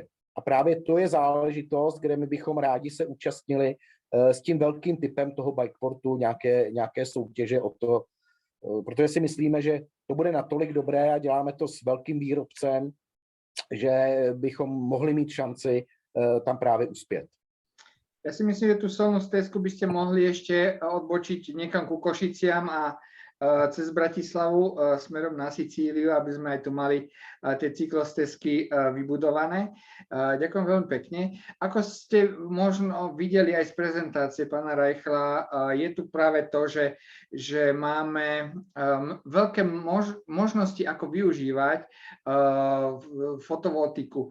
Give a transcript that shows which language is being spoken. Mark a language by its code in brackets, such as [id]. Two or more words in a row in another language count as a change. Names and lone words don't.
[cs] A právě to je záležitost, kde my bychom rádi se účastnili s tím velkým typem toho Bikeportu nějaké soutěže o to, protože si myslíme, že to bude natolik dobré a děláme to s velkým výrobcem, že bychom mohli mít šanci tam právě uspět. [sk] Ja si myslím, že tú solnú stezku by ste mohli ešte odbočiť niekam ku Košiciam a cez Bratislavu smerom na Sicíliu, aby sme aj tu mali tie cyklostezky vybudované. Ďakujem veľmi pekne. Ako ste možno videli aj z prezentácie pána Reichla, je tu práve to, že máme veľké možnosti, ako využívať fotovoltiku.